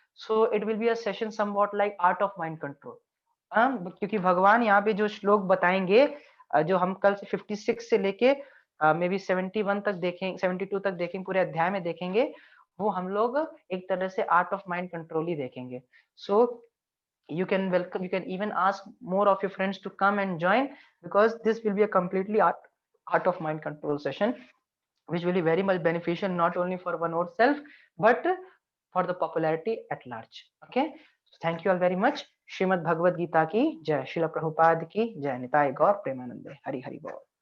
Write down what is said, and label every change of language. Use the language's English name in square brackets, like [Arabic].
[English] so it will be a session somewhat like art of mind control, [Hindi] क्योंकि भगवान यहाँ पे जो श्लोक बताएंगे, जो हम कल से 56 से लेके मे बी 71 तक देखेंगे, 72 तक देखेंगे, पूरे अध्याय में देखेंगे, वो हम लोग एक तरह से आर्ट ऑफ माइंड कंट्रोल ही देखेंगे। [English] So you can welcome, you can even ask more of your friends to come and join, because this will be a completely art of mind control session which will be very much beneficial not only for one ourself but for the popularity at large. Okay, so thank you all very much. [Hindi] Shrimad Bhagavad Gita की जय, श्रील प्रभुपाद की जय, निताय गौर प्रेमानंदे, हरि हरि बोल।